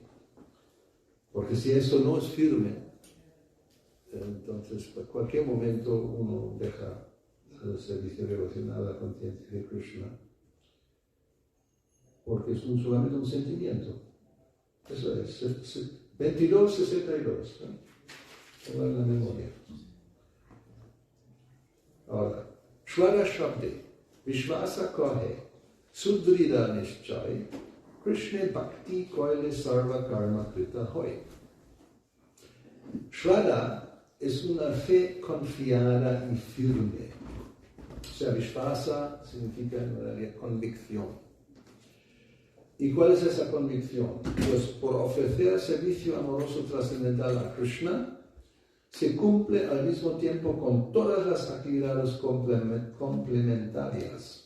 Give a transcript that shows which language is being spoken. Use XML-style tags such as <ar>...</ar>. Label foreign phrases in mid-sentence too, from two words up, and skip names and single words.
<es>Porque si eso no es firme, entonces en cualquier momento uno deja el servicio devocional a la conciencia de Krishna, porque es solamente un sentimiento. Eso es 22:62. Tengo en la memoria. Ahora,</es> <bn>শ্রদ্ধা শব্দে বিশ্বাস কহে সুদৃঢ় নিশ্চয় কৃষ্ণ ভক্তি কৈলে সর্ব কর্ম কৃত হয়.</bn> <es>Shraddha es una fe confiada y firme. O sea, Vishvasa significa en realidad convicción. ¿Y cuál es esa convicción? Pues por ofrecer servicio amoroso trascendental a Krishna, se cumple al mismo tiempo con todas las actividades complementarias.</es>